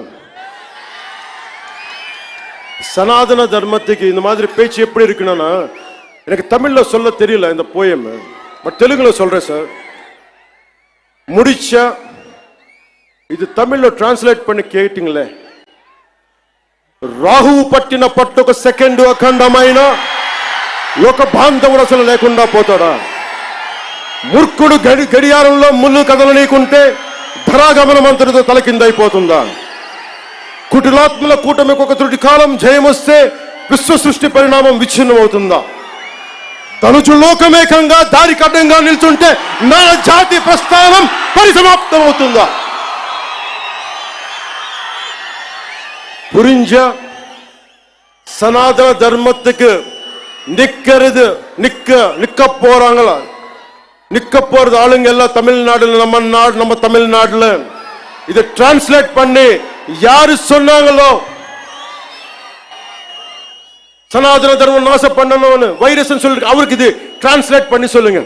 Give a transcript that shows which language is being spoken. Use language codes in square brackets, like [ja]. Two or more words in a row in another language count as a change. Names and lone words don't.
[ta] சனாதன தர்மத்துக்கு இந்த மாதிரி பேச்சு எப்படி இருக்குன்னா, எனக்கு தமிழ்ல சொல்ல தெரியல இந்த போயம், பட் தெலுங்குல சொல்றேன் சார். முடிச்சா இது தமிழ்ல டிரான்ஸ்லேட் பண்ணி கேட்டீங்களே, [te] రాహు పట్టిన పట్టొక సెకండ్ అఖండమైన లోక బాంధవుడు అసలు లేకుండా పోతాడా? మూర్ఖుడు గడియారంలో ముళ్ళు కదలనీకుంటే ధరాగమనం అంతటితో తలకిందైపోతుందా? కుటిలాత్మల కూటమికి ఒక త్రుటి కాలం జయమొస్తే విశ్వ సృష్టి పరిణామం విచ్ఛిన్నం అవుతుందా? తనుచు లోకమేకంగా దారి కడ్డంగా నిల్చుంటే నా జాతి ప్రస్థానం పరిసమాప్తం అవుతుందా? [ta] புரிஞ்ச சனாதன தர்மத்துக்கு நிக்கிறது நிக்க போறாங்களா? நிக்க போறது ஆளுங்க எல்லாம் தமிழ்நாடுல, நம்ம தமிழ்நாடுல. இதை டிரான்ஸ்லேட் பண்ணி யாரு சொன்னாங்களோ, சனாதன தர்மம் நாசம் பண்ணணும்னு வைரஸ் சொல்லி அவருக்கு இது டிரான்ஸ்லேட் பண்ணி சொல்லுங்க.